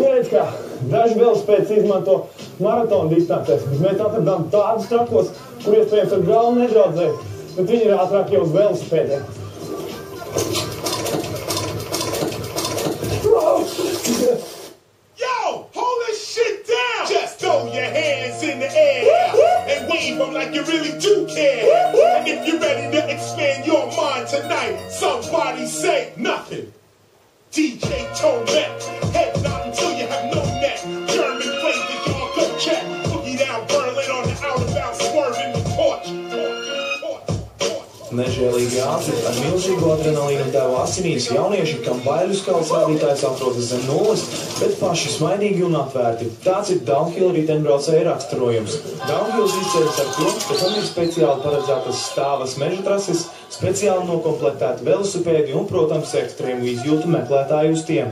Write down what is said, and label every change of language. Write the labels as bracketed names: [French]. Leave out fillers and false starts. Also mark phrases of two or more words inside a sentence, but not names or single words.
[Latvian] kā daži velospēdas izmanto maratona distancēs, bet mēs atradām tādus trakos, kur iespējams ar galvu nedraudzēs, bet viņi ir ātrāk jau uz velospēdiem. [English] Yo, hold this shit down! Just throw your hands in the air and wave them like you really do care. And if you're ready to expand your mind tonight, somebody say nothing. DJ Tomek, head nod until you have no neck. German flavors, y'all go check. Boogie down Berlin on the out of bounds, swerving the torch. [Latvian] Nežēlīgi ātri, ar milzīgu adrenalīnu deva asinīs jaunieši, kam baiļu skalas rādītājs atrodas zem nulles, bet paši smaidīgi un atvērti. Tāds ir downhill riteņbraucēja raksturojums. Downhills izceļas ar to, ka tam ir speciāli paredzētas stāvas meža trases, speciāli nokomplektēti velosipēdi un, protams, ekstrēmu izjūtu meklētāji uz tiem.